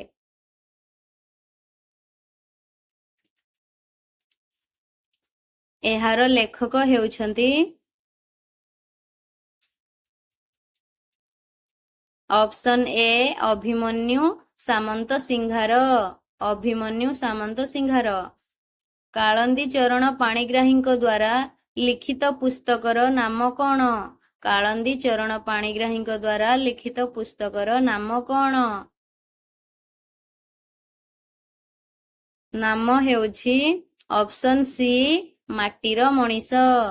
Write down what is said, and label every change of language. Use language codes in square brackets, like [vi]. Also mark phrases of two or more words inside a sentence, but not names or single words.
[or] ଏହାର ଲେଖକ ହେଉଛନ୍ତି [en] option A [or] ଅଭିମନ୍ୟୁ ସାମନ୍ତ ସିଂହାର। ଅଭିମନ୍ୟୁ ସାମନ୍ତ ସିଂହାର। କାଳନ୍ଦୀ ଚରଣ ପାଣିଗ୍ରାହୀଙ୍କ ଦ୍ୱାରା ଲିଖିତ ପୁସ୍ତକର ନାମ କ'ଣ? କାଳନ୍ଦୀ ଚରଣ ପାଣିଗ୍ରାହୀଙ୍କ ଦ୍ୱାରା ଲିଖିତ ପୁସ୍ତକର ନାମ କ'ଣ? ନାମ ହେଉଛି [en] option C [or] ମାଟିର ମଣିଷ।